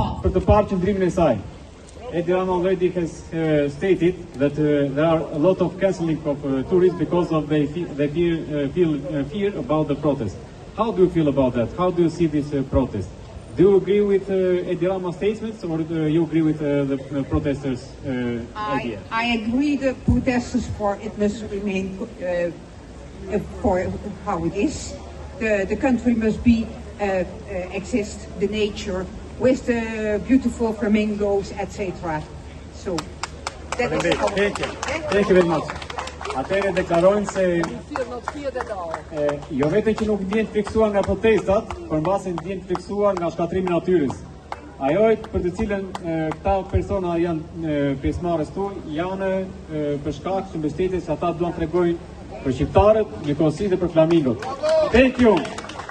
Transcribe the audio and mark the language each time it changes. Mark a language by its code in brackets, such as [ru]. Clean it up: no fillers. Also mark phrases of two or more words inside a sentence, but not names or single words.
[sq] Për të parë qëndrimin e saj. [en] Edi Rama already has stated that there are a lot of cancelling of tourists because of they feel fear about the protest. How do you feel about that? How do you see this protest? Do you agree with Edi Rama's statements, or do you agree with the protesters' idea? I agree the protesters for it must remain for how it is. The country must be exist the nature with the beautiful flamingos, etc. So that is how. Thank you very much. [sq] Atëherë deklarojnë se jo vetëm që nuk ndjen të fiksuar nga protestat, por mbase ndjen të fiksuar nga shkatrimi I natyrës. Ajo për të cilën këta persona janë pjesëmarrës tu janë për shkak të mbështetjes ata duan të tregojnë për shqiptarët, njëkohësisht dhe për flamingot. [en] Thank you.